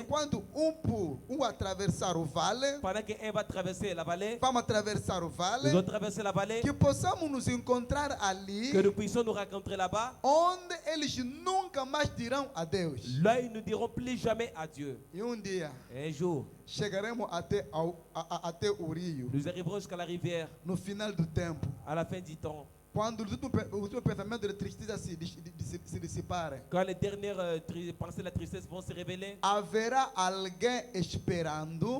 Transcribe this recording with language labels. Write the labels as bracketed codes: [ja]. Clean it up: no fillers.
[pt] enquanto atravessar o vale, [fr] pendant qu'un va traverser la vallée, [pt] vamos atravessar o [fr] nous [pt] vale, [fr] allons traverser la vallée, [pt] que possamos nos encontrar ali, [fr] que nous puissions nous rencontrer là-bas. [pt] onde eles nunca mais dirão adeus. [fr] Là, ils ne diront plus jamais adieu. [pt] E dia [fr] Un jour, [pt] chegaremos até o rio, [fr] nous arriverons jusqu'à la rivière, [pt] no final do tempo, [fr] à la fin du temps. [pt] quando os últimos pensamentos de tristeza se dissiparem. [fr] Quand les dernières pensées de la tristesse vont se révéler, [pt] Haverá alguém esperando